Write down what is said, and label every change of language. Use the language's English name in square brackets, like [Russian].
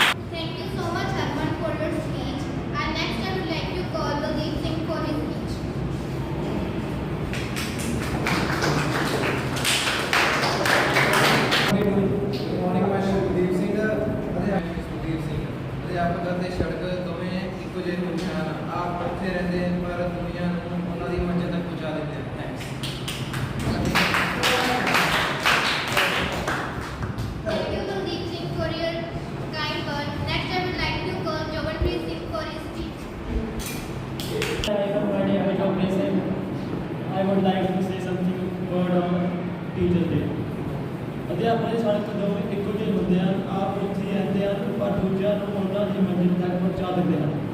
[English] Thank you so much, Harman, for your speech. And next, I would like to call Daljeet Singh for his speech. Good morning, my name is Deep Singh. Deep Singh. [Punjabi] ਅਧਿਆਪਕ ਅਤੇ ਸੜਕ ਦੋਵੇਂ ਇੱਕੋ ਜਿਹੇ ਹੁੰਦੇ ਹਨ। ਆਪ ਉੱਥੇ ਰਹਿੰਦੇ ਹਨ ਪਰ ਦੁਨੀਆ ਨੂੰ ਉਹਨਾਂ ਦੀ ਮੰਜ਼ਿਲ ਤੱਕ ਪਹੁੰਚਾ ਦਿੰਦੇ ਹਨ। [English] Thanks. Thank you, Daljeet Singh, for your kind words. Next, I would like to call Joganpreet Singh for his speech. I would like to say something word on Teachers Day. [Punjabi] ਅਧਿਆਪਕ ਦੇ ਸੜਕ ਦੋਵੇਂ ਇੱਕੋ ਜਿਹੇ ਹੁੰਦੇ ਹਨ। ਆਪ ਉੱਥੇ ਰਹਿੰਦੇ ਹਨ ਪਰ ਦੂਜਿਆਂ ਨੂੰ ਉਹਨਾਂ ਦੀ ਮੰਜ਼ਿਲ ਤੱਕ ਪਹੁੰਚਾ ਦਿੰਦੇ ਹਨ।